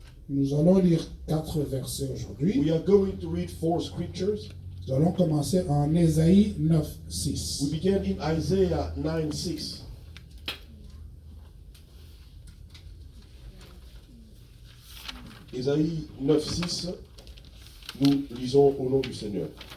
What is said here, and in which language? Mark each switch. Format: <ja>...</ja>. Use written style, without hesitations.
<fr>Nous allons lire 4 versets aujourd'hui.</fr> <en>We are going to read 4 scriptures.</en> <fr>Nous allons commencer en Ésaïe 9,</fr> <en>We 6. begin in Isaiah 9:6.</en> <fr>Ésaïe 9:6. Nous lisons au nom du Seigneur.</fr>